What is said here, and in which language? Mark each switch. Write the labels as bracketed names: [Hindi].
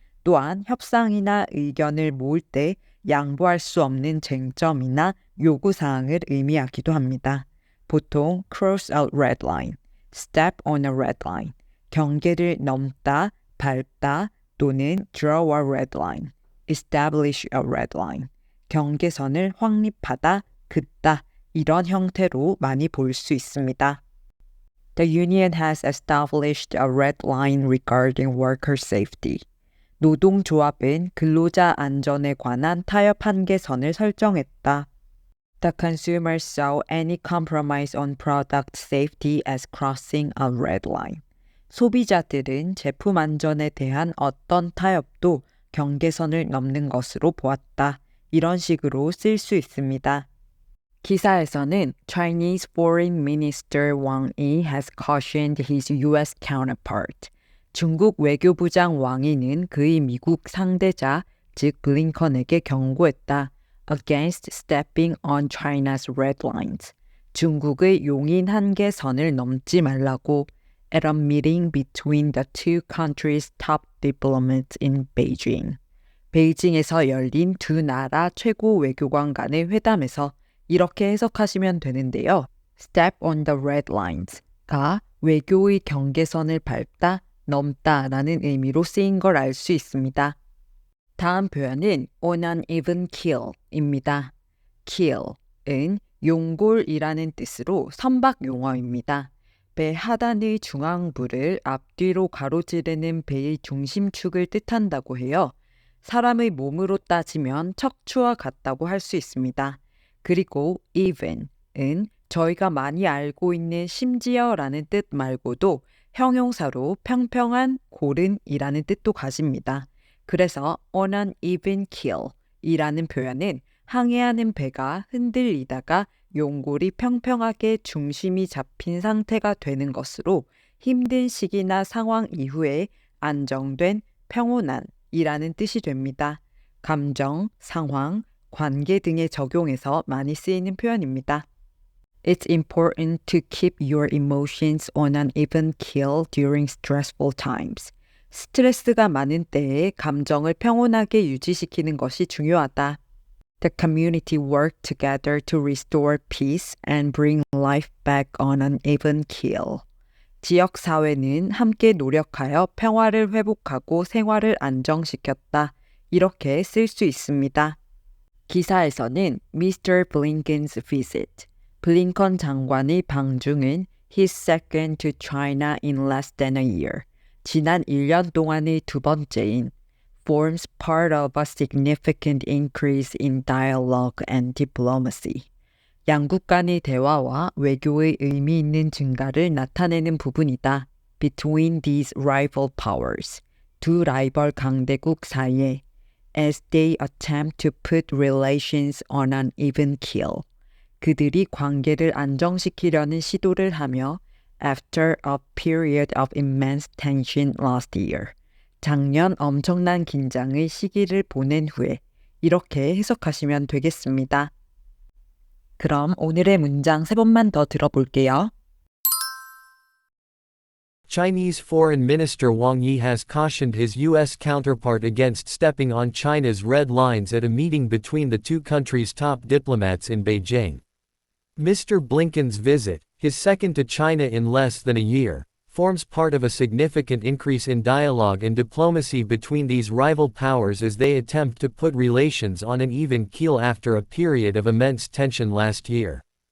[Korean] 또한 협상이나 의견을 모을 때 양보할 수 없는 쟁점이나 요구사항을 의미하기도 합니다. 보통 [English] cross a red line, [Korean] step on a red line, 경계를 넘다, 밟다 또는 [English] draw a red line, [Korean] establish a red line, 경계선을 확립하다, 긋다 이런 형태로 많이 볼 수 있습니다. [English] The union has established a red line regarding worker safety. [Korean] 노동조합은 근로자 안전에 관한 타협 한계선을 설정했다. [English] The consumers saw any compromise on product safety as crossing a red line. [Korean] 소비자들은 제품 안전에 대한 어떤 타협도 경계선을 넘는 것으로 보았다. 이런 식으로 쓸 수 있습니다. 기사에서는 [English] Chinese Foreign Minister Wang Yi has cautioned his U.S. counterpart. [Korean] 중국 외교부장 왕이는 그의 미국 상대자, 즉 블링컨에게 경고했다. [English] Against stepping on China's red lines. [Korean] 중국의 용인 한계선을 넘지 말라고 [English] at a meeting between the two countries' top diplomats in Beijing. [Korean] 베이징에서 열린 두 나라 최고 외교관 간의 회담에서 이렇게 해석하시면 되는데요. [English] Step on the red lines [Korean] 가 외교의 경계선을 밟다, 넘다라는 의미로 쓰인 걸 알 수 있습니다. 다음 표현은 [English] on an even keel [Korean] 입니다. keel은 용골이라는 뜻으로 선박 용어입니다. 배 하단의 중앙부를 앞뒤로 가로지르는 배의 중심축을 뜻한다고 해요. 사람의 몸으로 따지면 척추와 같다고 할 수 있습니다. 그리고 even은 저희가 많이 알고 있는 심지어라는 뜻 말고도 형용사로 평평한, 고른이라는 뜻도 가집니다. 그래서 [English] on an even keel [Korean] 이라는 표현은 항해하는 배가 흔들리다가 용골이 평평하게 중심이 잡힌 상태가 되는 것으로 힘든 시기나 상황 이후에 안정된, 평온한이라는 뜻이 됩니다. 감정, 상황, 관계 등에 적용해서 많이 쓰이는 표현입니다. [English] It's important to keep your emotions on an even keel during stressful times. [Korean] 스트레스가 많은 때에 감정을 평온하게 유지시키는 것이 중요하다. [English] The community worked together to restore peace and bring life back on an even keel. [Korean] 지역 사회는 함께 노력하여 평화를 회복하고 생활을 안정시켰다. 이렇게 쓸 수 있습니다. 기사에서는 Mr. [English] Blinken's visit, [Korean] 블링컨 장관의 방중은 [English] his second to China in less than a year, [Korean] 지난 1년 동안의 두 번째인 [English] forms part of a significant increase in dialogue and diplomacy. [Korean] 양국 간의 대화와 외교의 의미 있는 증가를 나타내는 부분이다. [English] Between these rival powers, [Korean] 두 라이벌 강대국 사이에 [English] as they attempt to put relations on an even keel. [Korean] 그들이 관계를 안정시키려는 시도를 하며 [English] after a period of immense tension last year. [Korean] 작년 엄청난 긴장의 시기를 보낸 후에 이렇게 해석하시면 되겠습니다. 그럼 오늘의 문장 3번만 더 들어볼게요. [English] Chinese Foreign Minister Wang Yi has cautioned his U.S. counterpart against stepping on China's red lines at a meeting between the two countries' top diplomats in Beijing. Mr. Blinken's visit, his second to China in less than a year, forms part of a significant increase in dialogue and diplomacy between these rival powers as they attempt to put relations on an even keel after a period of immense tension last year.